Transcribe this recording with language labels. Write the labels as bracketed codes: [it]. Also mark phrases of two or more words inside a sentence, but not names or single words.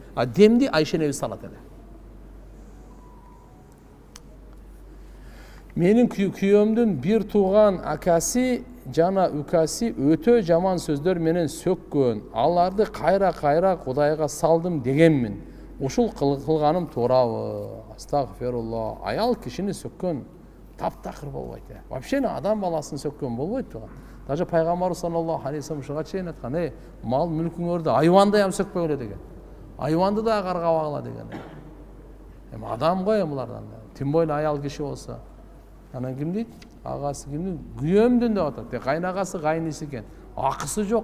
[ky] А демди Айша энебиз салат эле. Менин күйөөмдүн бир тууган акасы жана укасы өтө жаман сөздөр менен сөккөн. Аларды кайра Кудайга салдым дегенмин. Ушул кылганым туурабы? Астагфирулла. Аял кишини сөккөн таптакыр болбойт. Вообще адам баласын сөккөн болбойт туган. Даже пайгамбар [ar] صلى الله عليه وسلم [ky] ушуга чейин айткан, мал мүлкүңөрдү айванда ham сөкпөгүлө деген. Айванды да каргабагыла деген. Адам го булардан. Тим бойло аял киши болсо. Анан ким дейт? Агасы кимдин? Күйөөмдүн деп атат. Кайнагасы кайниси экен. Акысы жок.